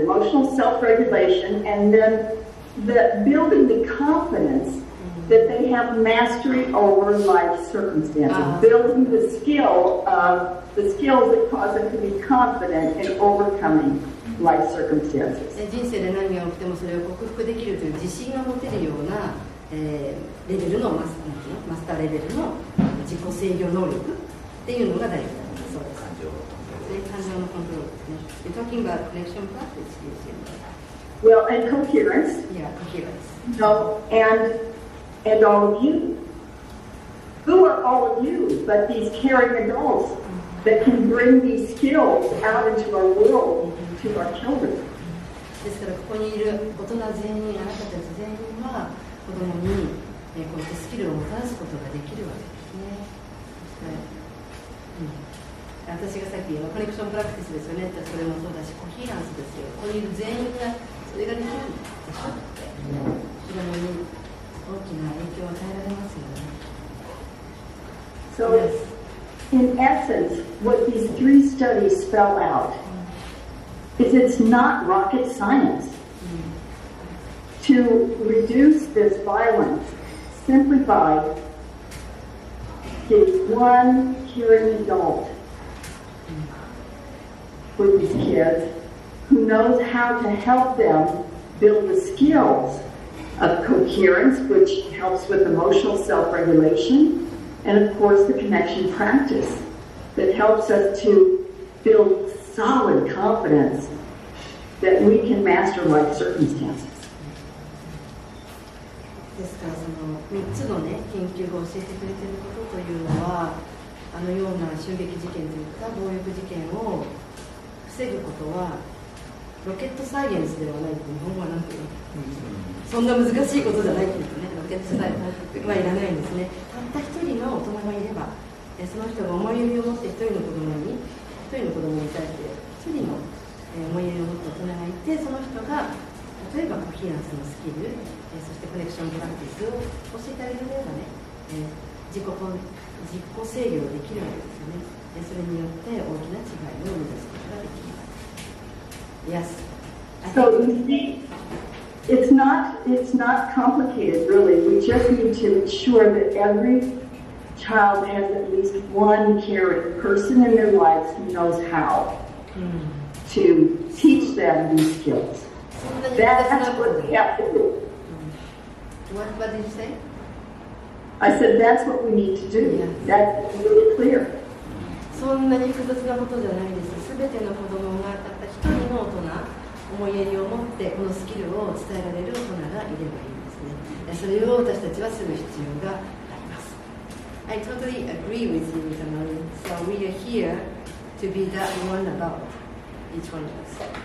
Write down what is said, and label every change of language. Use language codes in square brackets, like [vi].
[en] Emotional self-regulation, and then building the confidence that they have mastery over life circumstances. Building the skills that cause them to be confident in overcoming life circumstances. [ja] 人生で何が起きてもそれを克服できるという自信が持てるような、レベルのマスターレベルの自己制御能力っていうのが大事だそうです。感情のコントロールですね。 [en] You're talking about connection practice, Well, and coherence. Yeah, coherence. No, and all of you. Who are all of you but these caring adults that can bring these skills out into our world, to our children? [ja] ですからここにいる大人全員、あなたたち全員は子供にこういったスキルをもたらすことができるわけですね。私がさっきコネクションプラクティスですよねってそれもそうだしコヒーランスですよ。ここにいる全員がそれができるでしょって子供に大きな影響を与えられますよね。 [en] So, in essence, what these three studies spell out is it's not rocket science to reduce this violence simply by getting one caring adult with these kids who knows how to help them build the skills of coherence, which helps with emotional self-regulation, and of course the connection practice that helps us to build solid confidence that we can master life circumstances. [ja] ですからその3つのね研究が教えてくれていることというのはあのような襲撃事件といった暴力事件を防ぐことはロケットサイエンスではないって日本語はなんていうの、そんな難しいことじゃないっていうとねロケットサイエンスはいらないんですね。たった一人の大人がいればその人が思いやりを持って一人の子供に対して一人の思いやりを持った大人がいてその人が例えばコヒランスのスキルそしてコネクションプラクティスを教えてあげるようなね自己制御できるわけですよね。それによって大きな違いを生み出すことができます。 [en] Yes. So you see, it's not complicated really. We just need to ensure that every child has at least one caring person in their lives who knows how to teach them these skills. That's what we have to do. What did you say? I said that's what we need to do. Yes. That's really clear. [ja] そんなに複雑なことじゃないです。すべての子供がたった一人の大人、思いやりを持ってこのスキルを伝えられる大人がいればいいんですね。それを私たちはする必要があります。 [en] I totally agree with you, Tamari. So we are here to be that one adult, each one of us.